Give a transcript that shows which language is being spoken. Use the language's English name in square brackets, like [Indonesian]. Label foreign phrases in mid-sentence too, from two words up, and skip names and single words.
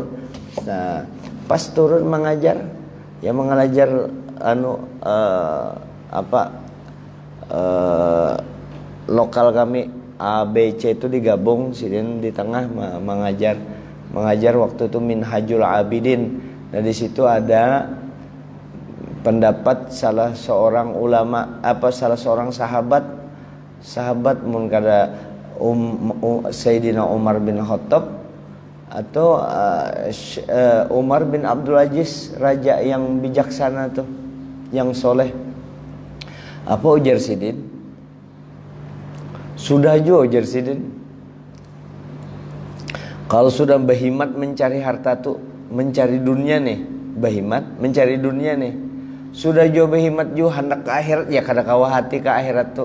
[Banjar] Nah, pas turun mengajar lokal kami A, B, C itu digabung, sidin di tengah mengajar waktu itu Minhajul Abidin. [Indonesian] Nah, di situ ada pendapat salah seorang ulama, salah seorang sahabat [Banjar] mun kada [Indonesian] Sayyidina Umar bin Khattab atau Umar bin Abdul Aziz, raja yang bijaksana tuh, yang soleh. [Banjar] Apa ujar sidin? Sudah juga ujar sidin, kalau sudah berhimat mencari harta tuh, mencari dunia nih, berhimat mencari dunia nih, sudah juga berhimat juga hendak ke akhirat, ya kada kawa hati ke akhirat tuh.